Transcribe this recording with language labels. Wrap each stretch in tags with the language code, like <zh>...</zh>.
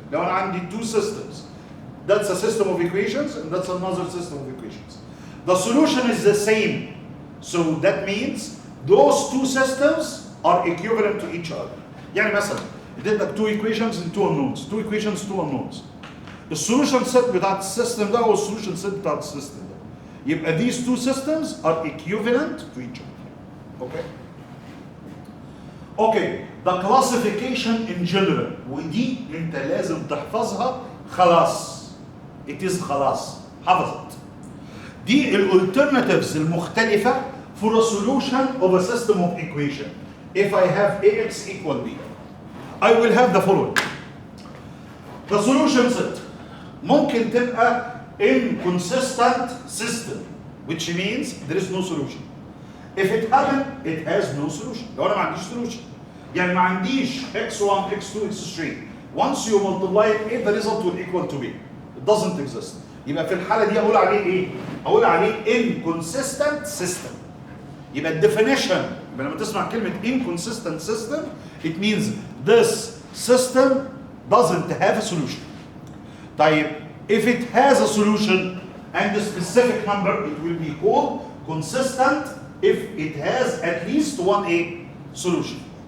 <ar>لو أنا عندي</ar> <en>two systems, that's a system of equations and that's another system of equations. The solution is the same. So that means those two systems are equivalent to each other.</en> <ar>يعني مثلا اديتك</ar> <en>two equations and two unknowns, two equations, two unknowns.</en> <ar>السولوشن سيت بتاعت السيستم ده والسولوشن سيت بتاعت السيستم ده. يبقى</ar> <en>these two systems are equivalent to each other. Okay? Okay, the classification in general,</en> <ar>ودي انت لازم تحفظها خلاص.</ar> <en>It is</en> <ar>خلاص. حفظت. دي الالترناتيفز المختلفة</ar> <en>for a solution of a system of equation. If I have ax equal b, I will have the following. The solution set</en> <ar>ممكن تبقى</ar> <en>inconsistent system, which means there is no solution. If it happened, it has no solution.</en> <ar>لو أنا ما عنديش solution. يعني ما عنديش x1, x2, x3.</ar> <en>Once you multiply it, the result will equal to b. It doesn't exist.</en> <ar>يبقى في الحالة دي أقول عليه إيه؟ أقول عليه inconsistent system.</ar> <en>يبقى definition،</en> <ar>يبقى لما تسمع كلمة</ar> <en>inconsistent system, it means this system doesn't have a solution. طيب, if it has a solution and a specific number, it will be called consistent if it has at least one a solution.</en>